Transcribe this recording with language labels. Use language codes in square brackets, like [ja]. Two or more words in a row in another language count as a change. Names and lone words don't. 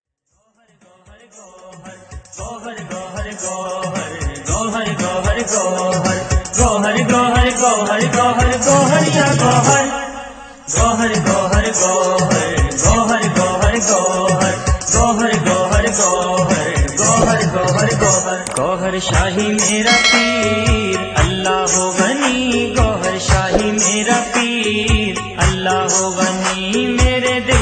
[ur] گوہر گوہر گوہر گوہر گوہر گوہر گوہر گوہر گوہر گوہر گوہر یا گوہر گوہر گوہر گوہر گوہر گوہر گوہر گوہر گوہر گوہر گوہر گوہر گوہر گوہر شاہی میرا پیر [ar] اللہ ہو غنی [ur] گوہر شاہی میرا پیر [ar] اللہ ہو غنی [ur] میرے دل